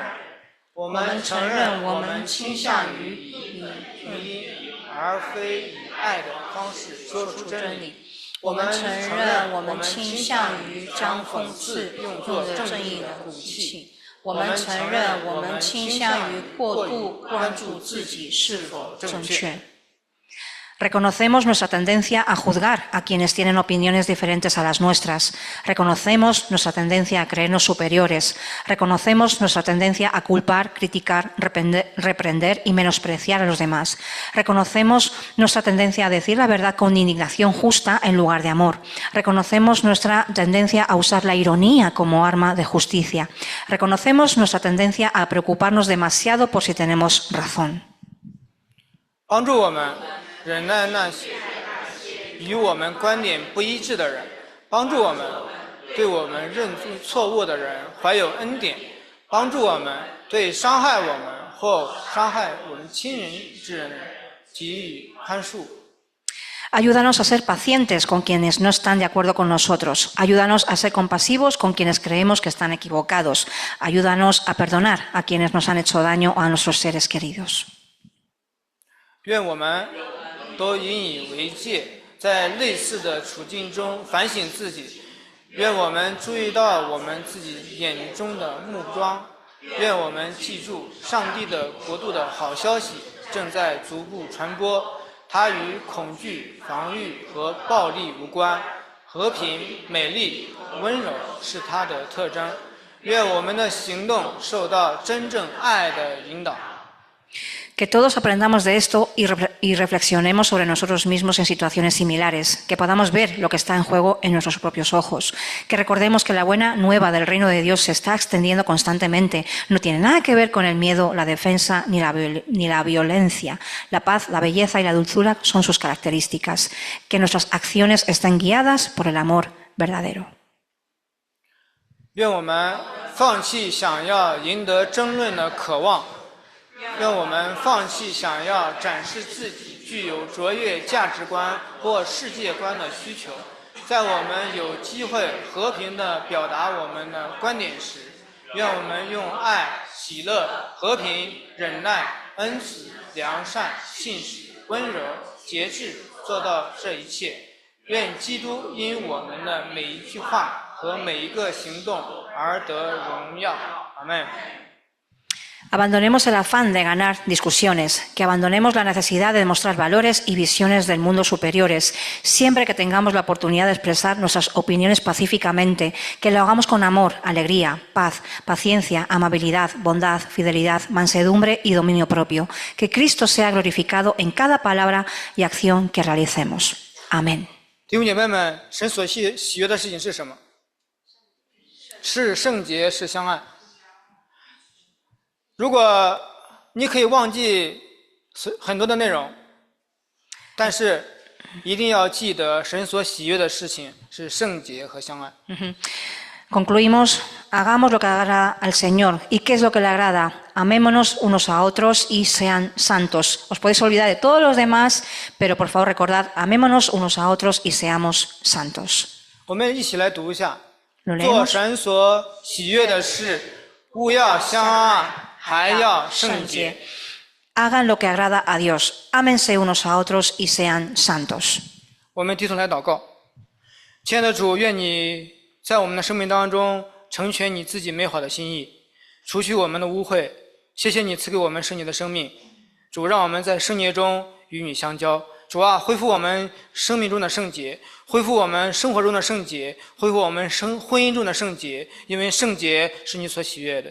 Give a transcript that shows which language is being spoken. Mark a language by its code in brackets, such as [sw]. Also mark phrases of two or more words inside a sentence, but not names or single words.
[zh] 我们承认，我们倾向于以而非以爱的方式说出真理。我们承认，我们倾向于将讽刺用作正义的武器。我们承认，我们倾向于过度关注自己是否正确。 [es] Reconocemos nuestra tendencia a juzgar a quienes tienen opiniones diferentes a las nuestras. Reconocemos nuestra tendencia a creernos superiores. Reconocemos nuestra tendencia a culpar, criticar, reprender y menospreciar a los demás. Reconocemos nuestra tendencia a decir la verdad con indignación justa en lugar de amor. Reconocemos nuestra tendencia a usar la ironía como arma de justicia. Reconocemos nuestra tendencia a preocuparnos demasiado por si tenemos razón. [zh] 帮助我们忍耐那些与我们观点不一致的人，帮助我们对我们认错误的人怀有恩典，帮助我们对伤害我们或伤害我们亲人之人给予宽恕。 [es] Ayúdanos a ser pacientes con quienes no están de acuerdo con nosotros. Ayúdanos a ser compasivos con quienes creemos que están equivocados. Ayúdanos a perdonar a quienes nos han hecho daño o a nuestros seres queridos. [zh] 愿我们都引以为戒，在类似的处境中反省自己。愿我们注意到我们自己眼中的目光。愿我们记住上帝的国度的好消息正在逐步传播。它与恐惧、防御和暴力无关。和平、美丽、温柔是它的特征。愿我们的行动受到真正爱的引导。 [es] Que todos aprendamos de esto y reflexionemos sobre nosotros mismos en situaciones similares, que podamos ver lo que está en juego en nuestros propios ojos, que recordemos que la buena nueva del reino de Dios se está extendiendo constantemente, no tiene nada que ver con el miedo, la defensa ni la violencia. La paz, la belleza y la dulzura son sus características, que nuestras acciones estén guiadas por el amor verdadero. [zh] 愿我们放弃想要赢得争论的渴望。愿我们放弃想要展示自己具有卓越价值观或世界观的需求，在我们有机会和平地表达我们的观点时，愿我们用爱、喜乐、和平、忍耐、恩慈、良善、信实、温柔、节制做到这一切。愿基督因我们的每一句话和每一个行动而得荣耀。阿们。 [es] Abandonemos el afán de ganar discusiones, que abandonemos la necesidad de demostrar valores y visiones del mundo superiores, siempre que tengamos la oportunidad de expresar nuestras opiniones pacíficamente, que lo hagamos con amor, alegría, paz, paciencia, amabilidad, bondad, fidelidad, mansedumbre y dominio propio. Que Cristo sea glorificado en cada palabra y acción que realicemos. Amén. [zh] 弟兄姐妹们，神所喜悦的事情是什么？是圣洁，是相爱。如果你可以忘记很多的内容，但是一定要记得神所喜悦的事情是圣洁和相爱。 [es] Concluimos, hagamos lo que agrada al Señor. ¿Y qué es lo que le agrada? Amémonos unos a otros y sean santos. Os podéis olvidar de todos los demás, pero por favor recordad, amémonos unos a otros y seamos santos. [zh] 我们一起来读一下： [es] Lo [zh] 做 [es] leemos. [zh] 神所喜悦的事，勿要相爱。还要圣洁。 [es] Hagan lo que agrada a Dios. Ámense unos a otros y sean santos. [zh] 我们低头来祷告，亲爱的主，愿你在我们的生命当中成全你自己美好的心意，除去我们的污秽。谢谢你赐给我们圣洁的生命，主，让我们在圣洁中与你相交。主啊，恢复我们生命中的圣洁，恢复我们生活中的圣洁，恢复我们婚姻中的圣洁，因为圣洁是你所喜悦的。